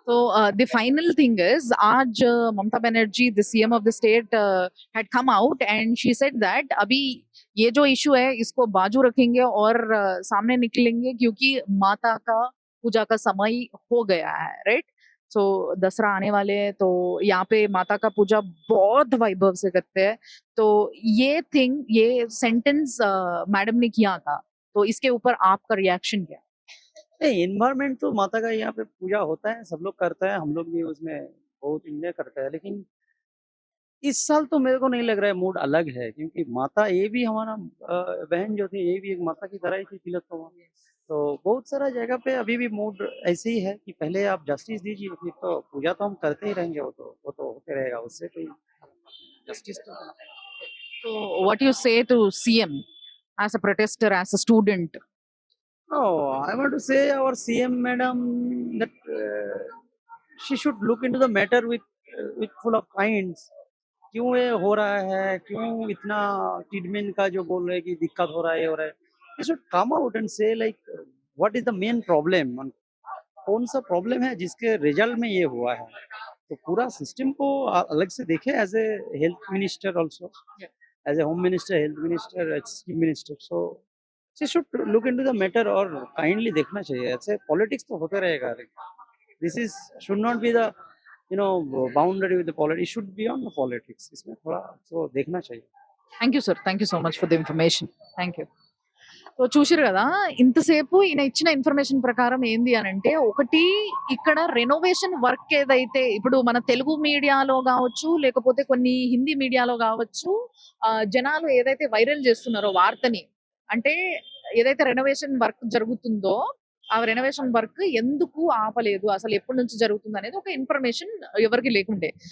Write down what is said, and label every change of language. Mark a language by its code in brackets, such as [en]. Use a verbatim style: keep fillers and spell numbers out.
[en] So uh, the final thing is, [hi] आज uh, Mamata Banerjee, [en] the C M of the state, uh, had come out and she said that [hi] अभी ये जो issue है इसको बाजू रखेंगे और uh, सामने निकलेंगे, क्योंकि माता का पूजा का समय हो गया है, राइट. सो दसरा आने वाले हैं, तो यहाँ पे माता का पूजा बहुत वैभव से करते हैं. तो ये थिंग, ये सेंटेंस मैडम ने किया था, तो इसके ऊपर आपका रिएक्शन क्या? नहीं, एनवायरमेंट तो माता का यहाँ पे पूजा होता है, सब लोग करते हैं, हम लोग भी उसमें बहुत इंजॉय करते हैं. लेकिन इस साल तो मेरे को नहीं लग रहा है, मूड अलग है. क्योंकि माता ये भी हमारा अ, बहन जो थी, ये भी एक माता की तरह ही थी तिलोत्तमा. तो बहुत सारा जगह पे अभी भी मूड ऐसे ही है कि पहले आप जस्टिस दीजिए, फिर तो पूजा तो हम करते ही रहेंगे, वो तो वो तो होते रहेगा, उससे कोई जस्टिस तो होना। [en] So, what you say to C M as a protester, as a student? Oh, I want to say our C M madam that uh, she should look into the matter with uh, with full of kinds. [hi] क्यों ये हो रहा है, क्यों इतना treatment का जो बोल रहे हैं कि दिक्कत हो रहा है, ये हो रहा है, [en] you should come out and say like what is the main problem, [hi] कौन सा प्रॉब्लम है जिसके रिजल्ट में ये हुआ है, तो पूरा सिस्टम को आ- अलग से देखे [en] As a health minister also, Yeah. As a home minister, health minister, chief minister, so she should look into the matter और kindly [hi] देखना चाहिए। ऐसे पॉलिटिक्स तो होते रहेगा, [en] this is should not be the you know boundary with politics, should be on the politics, [hi] इसमें थोड़ा तो देखना चाहिए। [en] Thank you sir, thank you so much for the information. Thank you. [te] So చూసారు కదా, ఇంతసేపు ఈయన ఇచ్చిన ఇన్ఫర్మేషన్ ప్రకారం ఏంది అని అంటే, ఒకటి ఇక్కడ రెనోవేషన్ వర్క్ ఏదైతే ఇప్పుడు మన తెలుగు మీడియాలో కావచ్చు, లేకపోతే కొన్ని హిందీ మీడియాలో కావచ్చు, ఆ, జనాలు ఏదైతే వైరల్ చేస్తున్నారో వార్తని, అంటే ఏదైతే రెనోవేషన్ వర్క్ జరుగుతుందో ఆ రెనోవేషన్ వర్క్ ఎందుకు ఆపలేదు, అసలు ఎప్పటి నుంచి జరుగుతుంది అనేది ఒక ఇన్ఫర్మేషన్ ఎవరికి లేకుండే.